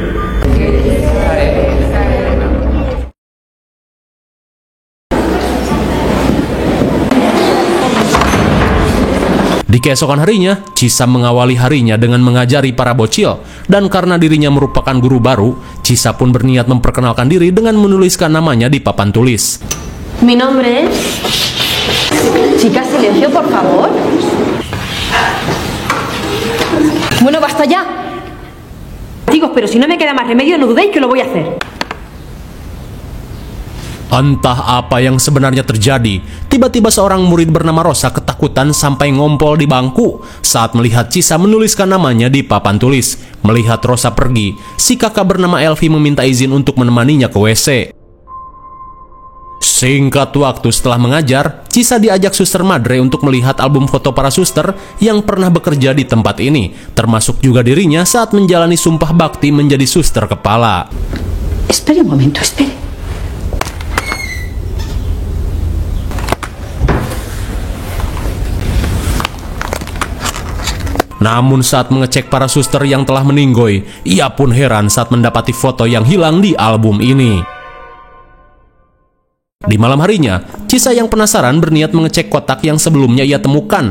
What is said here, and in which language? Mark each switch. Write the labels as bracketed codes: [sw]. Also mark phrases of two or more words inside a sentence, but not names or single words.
[id] Di keesokan harinya, Chisa mengawali harinya dengan mengajari para bocil. Dan karena dirinya merupakan guru baru, Chisa pun berniat memperkenalkan diri dengan menuliskan namanya di papan tulis. [es] Mi nombre es... Chicas, silencio, por favor. Bueno, basta ya. Chicos, pero si no me queda más remedio, no dudéis que lo voy a hacer. [id] Entah apa yang sebenarnya terjadi, tiba-tiba seorang murid bernama Rosa ketakutan sampai ngompol di bangku saat melihat Chisa menuliskan namanya di papan tulis. Melihat Rosa pergi, si kakak bernama Elvi meminta izin untuk menemaninya ke WC. Singkat waktu setelah mengajar, Chisa diajak Suster Madre untuk melihat album foto para suster yang pernah bekerja di tempat ini, termasuk juga dirinya saat menjalani sumpah bakti menjadi suster kepala. [es] Espere un momento, espere. [id] Namun saat mengecek para suster yang telah meninggoy, ia pun heran saat mendapati foto yang hilang di album ini. Di malam harinya, Chisa yang penasaran berniat mengecek kotak yang sebelumnya ia temukan.